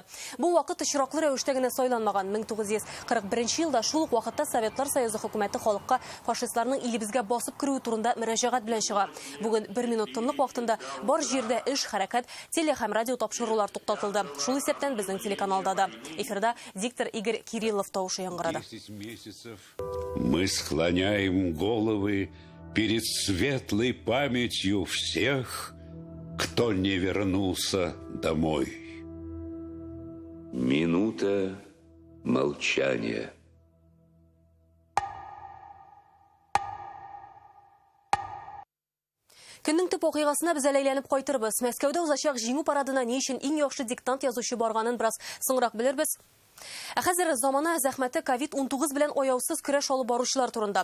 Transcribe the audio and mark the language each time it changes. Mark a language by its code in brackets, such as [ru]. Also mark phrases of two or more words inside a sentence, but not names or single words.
[tt] Бу вакыт очраклы рәвештә генә сайланмаган. 1941 елда шул ук вакытта Советлар Союзы хөкүмәте халыкка фашистларның илебезгә басып керүе турында мөрәҗәгать белән чыга. Бүген 1 минут тынлык вакытында бар җирдә эш, хәрәкәт, теле һәм радио тапшырулар туктатылды. Шул исәптән безнең телеканалда да. Эфирда диктор Игорь Кириллов тавышы яңгырады. [ru] Мы склоняем головы перед светлой памятью всех, кто не вернулся домой. Минута молчания. [tt] Көннең төп вакыйгасына без әйләнеп кайтырбыз. Мәскәүдә узачак җиңү парадына ни өчен иң яхшы диктант язучы барганын бераз соңрак белербез. Хәзер замана зәхмәте COVID-19 белән аяусыз көрәш алып баручылар турында.